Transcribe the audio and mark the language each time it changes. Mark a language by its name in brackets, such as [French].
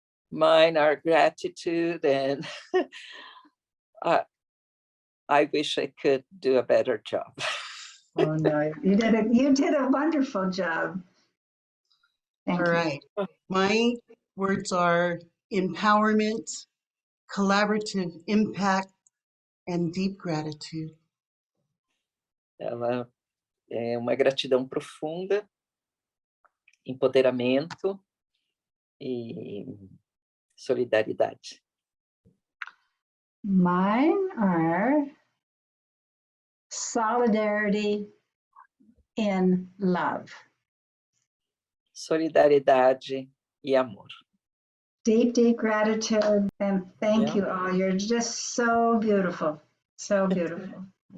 [English] Mine are gratitude and I wish I could do a better job. Oh no, you did a wonderful job. Thank All you. right. My words are empowerment, collaborative impact, and deep gratitude. [Portuguese] Ela é uma gratidão profunda, empoderamento e solidariedade. [English] Mine are solidarity in love. [Portuguese] Solidariedade e amor. [English] Deep, deep gratitude, and thank Yeah. you all. You're just so beautiful, so beautiful.